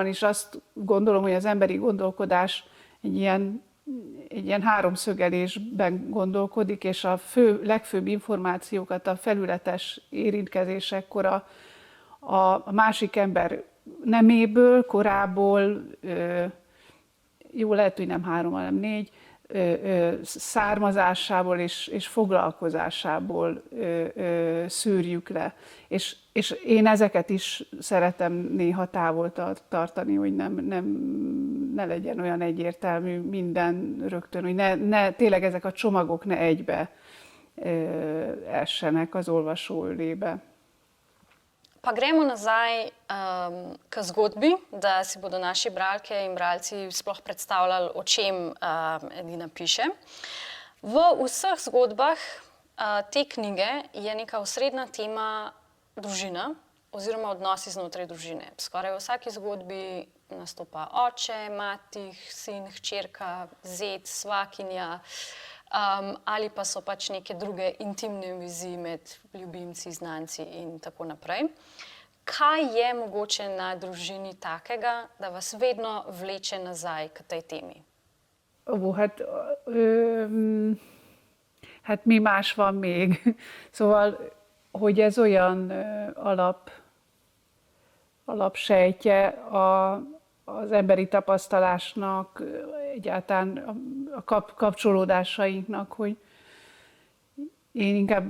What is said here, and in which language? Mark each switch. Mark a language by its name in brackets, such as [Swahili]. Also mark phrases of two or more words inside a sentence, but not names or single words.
[Hungarian] is azt gondolom, hogy az emberi gondolkodás egy ilyen háromszögelésben gondolkodik, és a legfőbb információkat a felületes érintkezésekkor a másik ember neméből, korából, jó, lehet, hogy nem 3, hanem 4, származásából és foglalkozásából szűrjük le. És én ezeket is szeretem néha távol tartani, hogy ne legyen olyan egyértelmű minden rögtön, hogy tényleg ezek a csomagok ne egybe essenek az olvasó ölébe. [Slovenian] Pa gremo nazaj k zgodbi, da si bodo naši bralke in bralci sploh predstavljali, o čem Edina piše. V vseh zgodbah te knjige je neka osrednja tema družina oziroma odnosi znotraj družine. Skoraj v vsaki zgodbi nastopa oče, mati, sin, hčerka, zet, svakinja, ali pa so pač neke druge intimne vezi med ljubimci, znanci in tako naprej. Kaj je mogoče na družini takega, da vas vedno vleče nazaj k tej temi? [Hungarian] Hát mi más van még? Szóval, hogy ez olyan alapsejtje az emberi tapasztalásnak, egyáltalán a kapcsolódásainknak, hogy én inkább